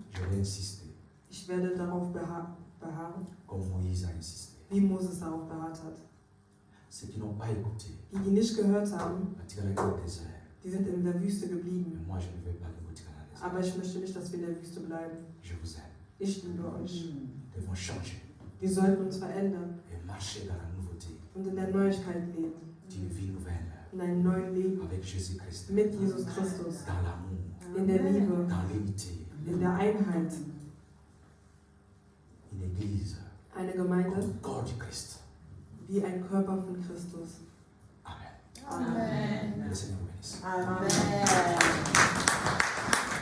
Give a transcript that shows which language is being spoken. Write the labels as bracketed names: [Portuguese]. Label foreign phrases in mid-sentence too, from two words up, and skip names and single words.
[French] Je vais insister, [German] Ich werde darauf beharren, [French] comme Moïse a insisté. [German] wie Moses darauf beharrt hat. [French] Ceux qui n'ont pas écouté, [German] Die nicht gehört haben, [French] attirez au désert. [German] die sind in der Wüste [French] Mais [German] geblieben. [French] moi, je ne veux pas que vous tirez au désert. [German] Aber ich möchte nicht, dass wir in der Wüste bleiben. [French] Je vous aime. [German] Ich liebe euch. [French] Nous devons changer. [German] Wir sollten uns verändern [French] et marcher dans la nouveauté [German] und in der Neuigkeit leben, [French] d'une vie nouvelle [German] in einem neuen Leben [French] avec Jésus-Christ, [German] mit Jesus Christus, [French] dans l'amour, [German] in der Liebe, [French] dans l'unité. [German] in der Einheit. [French] Une église [German] Eine Gemeinde [French] comme corps du Christ. [German] wie ein Körper von Christus. [French] Amen. [German] Amen. [French] Que le Seigneur vous bénisse. Amen.